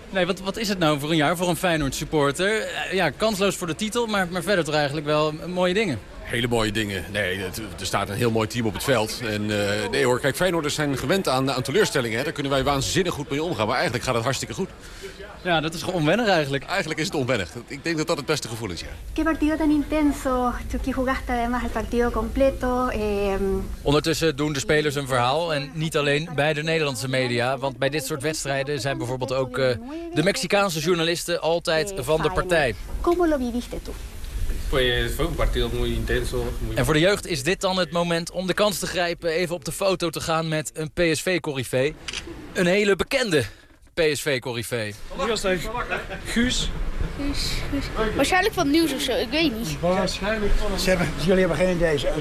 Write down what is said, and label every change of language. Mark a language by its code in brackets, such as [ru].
[nl] Nee, wat is het nou voor een jaar voor een Feyenoord supporter? Ja, kansloos voor de titel, maar verder toch eigenlijk wel mooie dingen. Hele mooie dingen. Nee, er staat een heel mooi team op het veld. Kijk, Feyenoorders zijn gewend aan teleurstellingen. Hè? Daar kunnen wij waanzinnig goed mee omgaan. Maar eigenlijk gaat het hartstikke goed. Ja, dat is gewoon onwennig eigenlijk. Eigenlijk is het onwennig. Ik denk dat dat het beste gevoel is, ja. [es] Qué partido tan intenso. Chucky jugaste además el partido completo. [nl] Ondertussen doen de spelers een verhaal. En niet alleen bij de Nederlandse media. Want bij dit soort wedstrijden zijn bijvoorbeeld ook de Mexicaanse journalisten altijd van de partij. [es] ¿Cómo lo viviste tú? Pues fue un partido muy intenso. [nl] En voor de jeugd is dit dan het moment om de kans te grijpen even op de foto te gaan met een PSV-corrifee. Een hele bekende PSV-corrifee. Guus. Waarschijnlijk van het nieuws of zo, ik weet niet. Jullie hebben geen idee.